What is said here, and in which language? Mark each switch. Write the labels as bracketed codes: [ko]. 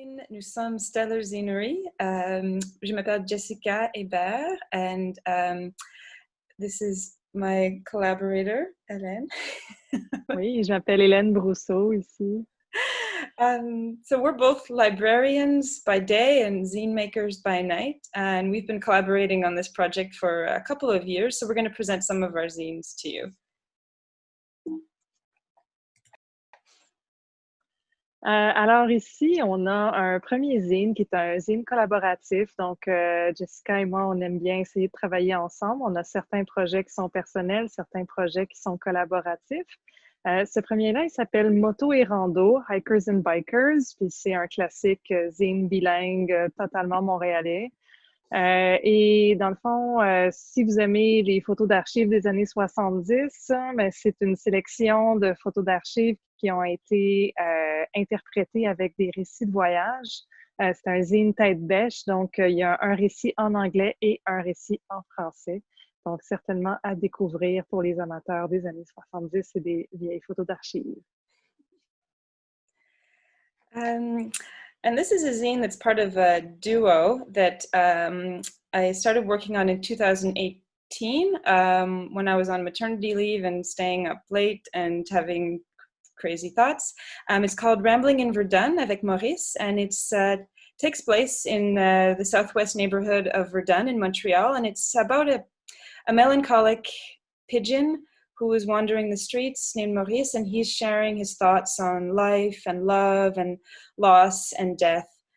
[fr] Nous sommes stellarzinery. Je m'appelle [en] Jessica Hébert, and this is my collaborator, Hélène. [fr] Oui, je m'appelle Hélène Brousseau ici. [en] So we're both librarians by day and zine makers by night, and we've been collaborating on this project for a couple of years, so we're going to present some of our zines to you. [fr] Alors ici, on a un premier zine qui est un zine collaboratif. Donc, Jessica et moi, on aime bien essayer de travailler ensemble. On a certains projets qui sont personnels, certains projets qui sont collaboratifs. Ce premier-là, il s'appelle Moto et Rando, Hikers and Bikers. Puis c'est un classique zine bilingue totalement montréalais. Et dans le fond, si vous aimez les photos d'archives des années 70, ben, c'est une sélection de photos d'archives qui ont été interprétées avec des récits de voyage. C'est un zine tête bêche, donc il y a un récit en anglais et un récit en français. Donc certainement à découvrir pour les amateurs des années 70 et des vieilles photos d'archives. [en] And this is a zine that's part of a duo that I started working on in 2018 when I was on maternity leave and staying up late and having crazy thoughts. It's called Rambling in Verdun avec Maurice, and it takes place in the southwest neighborhood of Verdun in Montreal, and it's about a melancholic pigeon who is wandering the streets named Maurice, and he's sharing his thoughts on life and love and loss and death.